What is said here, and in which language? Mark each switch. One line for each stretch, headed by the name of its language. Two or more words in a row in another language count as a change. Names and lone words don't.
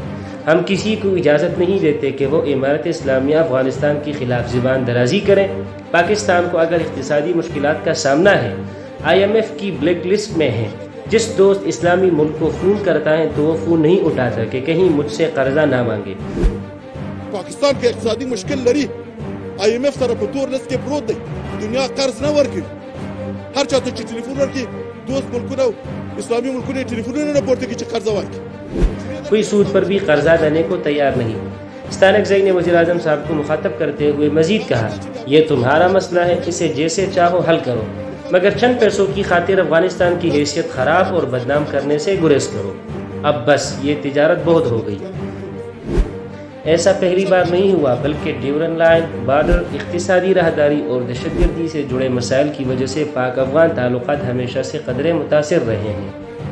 Urdu: ہم کسی کو اجازت نہیں دیتے کہ وہ امارت اسلامیہ افغانستان کے خلاف زبان درازی کریں۔ پاکستان کو اگر اقتصادی مشکلات کا سامنا ہے، IMF کی بلیک لسٹ میں ہے۔ جس دوست اسلامی ملک کو فون کرتا ہے تو وہ فون نہیں اٹھاتا کہ کہیں مجھ سے قرضہ نہ مانگے۔
Pashto: پاکستان کے اقتصادی مشکل لري، IMF سره په تور لست کې پروت دی، دنیا قرض نه ورکوي۔ هر چاته چې ټلیفون ورکړي، دوست ملکونه اسلامي ملکونه ټلیفونونه نه پورته کوي چې قرضه ورکړي۔
Urdu: کوئی سود پر بھی قرضہ دینے کو تیار نہیں۔ تانکزئی نے وزیر اعظم صاحب کو مخاطب کرتے ہوئے مزید کہا، یہ تمہارا مسئلہ ہے، اسے جیسے چاہو حل کرو، مگر چند پیسوں کی خاطر افغانستان کی حیثیت خراب اور بدنام کرنے سے گریز کرو۔ اب بس یہ تجارت بہت ہو گئی۔ ایسا پہلی بار نہیں ہوا، بلکہ ڈیورن لائن، بارڈر، اقتصادی راہداری اور دہشت گردی سے جڑے مسائل کی وجہ سے پاک افغان تعلقات ہمیشہ سے قدرے متاثر رہے ہیں۔